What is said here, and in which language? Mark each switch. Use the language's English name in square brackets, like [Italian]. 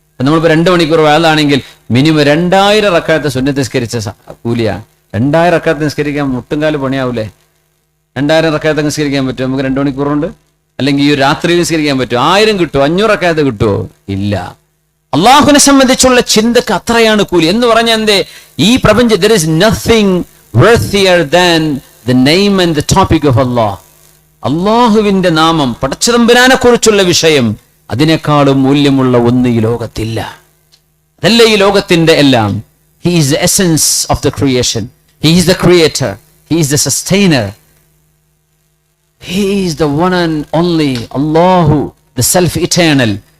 [Malayalam] നമ്മളിപ്പോ 2 മണിക്കൂർ വേളാണെങ്കിൽ മിനിമം 2000 റക്അത്ത് സുന്നത്ത് നിസ്കരിച്ച കൂലിയാണ്. 2000 റക്അത്ത് നിസ്കരിക്കാൻ മുട്ടുംകാല് പണിയാവൂലേ? 2000 റക്അത്ത് നിസ്കരിക്കാൻ പറ്റുമോ നമുക്ക് 2 മണിക്കൂർ കൊണ്ട്? അല്ലെങ്കിൽ ഈ രാത്രി നിസ്കരിക്കാൻ പറ്റുമോ? 1000 കിട്ടുമോ? 500 റക്അത്ത് കിട്ടുമോ? ഇല്ല. അള്ളാഹുവിനെ സംബന്ധിച്ചുള്ള ചിന്തക്ക് അത്രയാണ് കൂലി. എന്ന് പറഞ്ഞാൽ എന്തേ? ഈ പ്രപഞ്ച [English] there is nothing worthier than the name and the topic of Allah. [Malayalam] അള്ളാഹുവിന്റെ നാമം, പടച്ചതമ്പുരാനെ കുറിച്ചുള്ള വിഷയം, അതിനേക്കാളും മൂല്യമുള്ള ഒന്ന് ഈ ലോകത്തില്ല. അതല്ല ഈ ലോകത്തിന്റെ എല്ലാം. [English] He is the essence of the creation. He is the creator. He is the sustainer. He is the one and only Allahu, the self-eternal.